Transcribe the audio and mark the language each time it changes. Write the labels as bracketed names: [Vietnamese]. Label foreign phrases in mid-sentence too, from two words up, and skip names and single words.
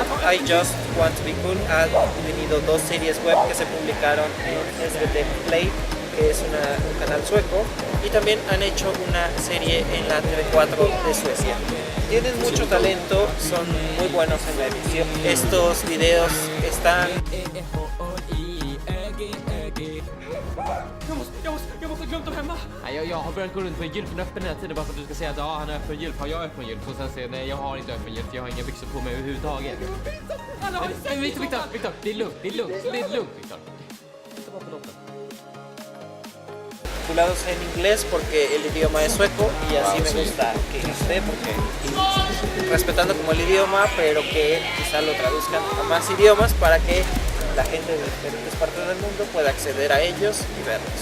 [Spanish] I Just Want to Be Cool ha tenido dos series web que se publicaron en SVT Play, que es un canal sueco, y también han hecho una serie en la TV4 de Suecia. Tienen mucho talento, son muy buenos en la edición. Estos videos están... [Swedish] Jag har börjat gå runt med en gylfen öppen hela tiden bara för att du ska säga att ja, han är öppen gylf, har jag öppen gylf? Och sen säger nej, jag har inte öppen gylf, jag har inga byxor på mig överhuvudtaget. Men Victor, det är lugnt, Victor. Titta bara på doppen. [Spanish] Titulados en inglés porque el idioma es sueco y así me gusta que esté, porque respetando como el idioma, pero que quizá lo traduzcan a más idiomas para que la gente de diferentes partes del mundo pueda acceder a ellos y verlos.